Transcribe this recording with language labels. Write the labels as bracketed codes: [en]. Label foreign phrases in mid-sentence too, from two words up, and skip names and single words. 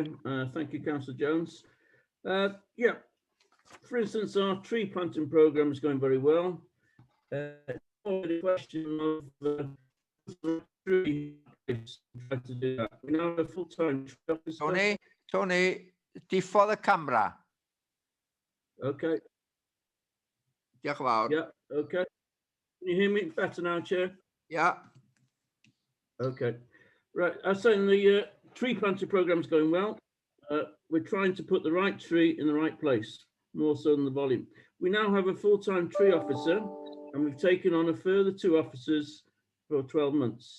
[en] Thank you, Councillor Jones. Yeah, for instance, our tree planting programme is going very well. The question of tree to do that. We now have a full-time tree officer. [cy] Tony, diffodd y camera. [en] Okay. [cy] Diolch yn fawr. [en] Yeah, okay. Can you hear me better now, Chair? Yeah. Okay. Right, I was saying the tree planting programme is going well. We're trying to put the right tree in the right place, more so than the volume. We now have a full-time tree officer, and we've taken on a further 2 officers for 12 months.